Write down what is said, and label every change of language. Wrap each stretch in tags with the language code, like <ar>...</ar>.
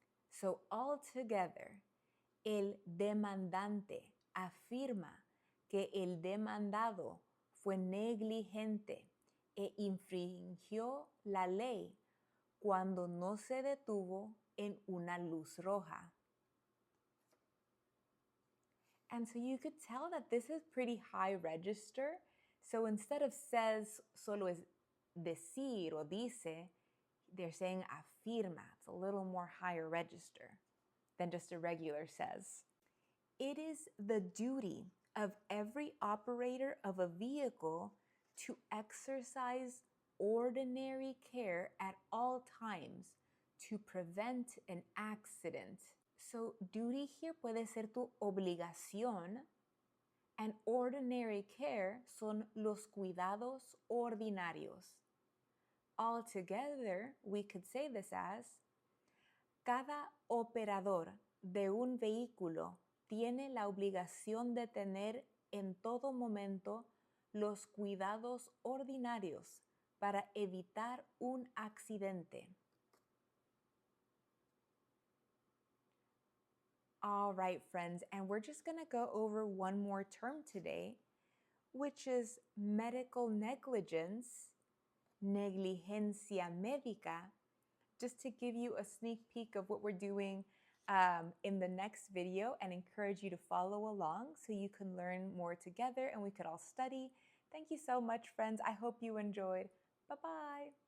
<en>So altogether,</en> <es>el demandante afirma que el demandado fue negligente e infringió la ley cuando no se detuvo en una luz roja.</es> <en>And so you could tell that this is pretty high register. So instead of says,</en> <es>solo es decir o dice,</es> <en>they're saying afirma. It's a little more higher register than just a regular says. It is the duty of every operator of a vehicle to exercise ordinary care at all times to prevent an accident. So duty here</en> <es>puede ser tu obligación,</es> <en>and ordinary care</en> <es>son los cuidados ordinarios.</es> <en>Altogether, we could say this as,</en> <es>cada operador de un vehículo tiene la obligación de tener en todo momento los cuidados ordinarios para evitar un accidente.</es> <en>All right, friends, and we're just going to go over one more term today, which is medical negligence, negligencia médica, just to give you a sneak peek of what we're doing in the next video and encourage you to follow along so you can learn more together and we could all study. Thank you so much, friends. I hope you enjoyed. Bye-bye.</en>